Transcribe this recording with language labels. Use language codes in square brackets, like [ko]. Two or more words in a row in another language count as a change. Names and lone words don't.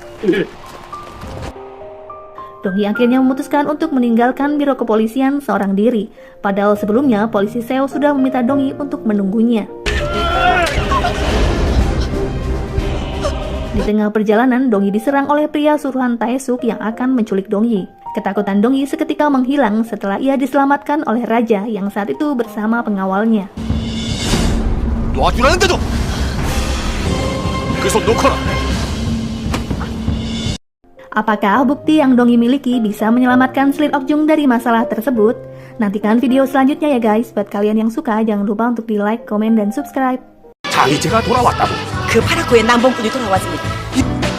[id] Dongyi akhirnya memutuskan untuk meninggalkan biro kepolisian seorang diri. Padahal sebelumnya, polisi Seo sudah meminta Dongyi untuk menunggunya. Di tengah perjalanan, Dongyi diserang oleh pria suruhan Taesuk yang akan menculik Dongyi. Ketakutan Dongyi seketika menghilang setelah ia diselamatkan oleh raja yang saat itu bersama pengawalnya. [ko] 놔주라는데도! 그 손 놓거라! [id] Apakah bukti yang Dongyi miliki bisa menyelamatkan Selir Okjung dari masalah tersebut? Nantikan video selanjutnya ya guys. Buat kalian yang suka, jangan lupa untuk di like, komen, dan subscribe. [ko] 장이제가 돌아왔다고. 그 파라코의 남봉꾼이 돌아왔습니다.